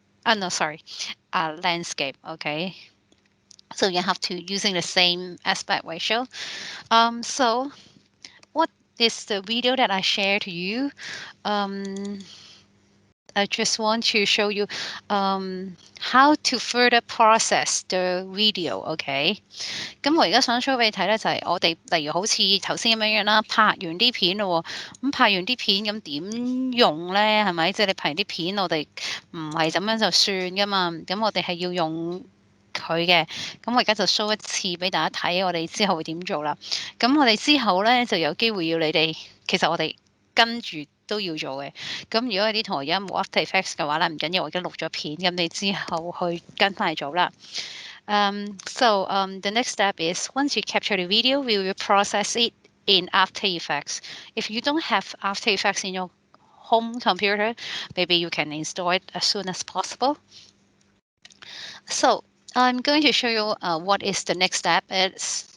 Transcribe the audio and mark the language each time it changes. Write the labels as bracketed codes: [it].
[en] No, sorry, landscape. Okay. So you have to using the same aspect ratio. So what is the video that I share to you? I just want to show you how to further process the video. [yue] OK，咁我而家想 show 俾你睇咧，就係我哋例如好似頭先咁樣啦，拍完啲片咯，咁拍完啲片咁點用咧？係咪？即係你拍完啲片，我哋唔係咁樣就算噶嘛，咁我哋係要用佢嘅。咁我而家就 show 一次俾大家睇，我哋之後會點做啦。咁我哋之後咧就有機會要你哋，其實我哋跟住都要做嘅。咁如果有啲同學而家冇 After Effects 嘅話咧，唔緊要，我已經錄咗片，咁你之後去跟翻嚟做啦。 [en] The next step is once you capture the video, we will process it in After Effects. If you don't have After Effects in your home computer, maybe you can install it as soon as possible. So I'm going to show you what is the next step is.